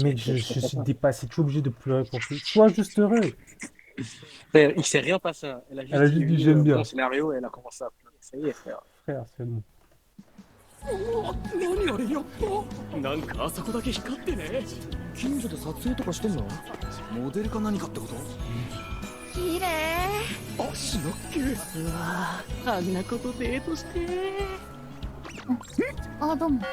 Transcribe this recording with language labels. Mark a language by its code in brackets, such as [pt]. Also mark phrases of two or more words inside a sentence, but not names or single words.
[fr] Mais je je comprends suis pas. dépassé, tu es obligé de pleurer pour plus. Sois juste heureux. Il s'est rien passé, hein. Elle a Elle juste a dit juste dit oui, j'aime bon bien. scénario, et elle a commencé à pleurer. Ça y est, frère. Frère, c'est bon. [ja] 何あれやっぱなんかあそこだけ光ってね。近所で撮影とかしてんの？モデルか何かってこと？綺麗。足の毛。うわぁ、あんなことデートして。あ、どうも。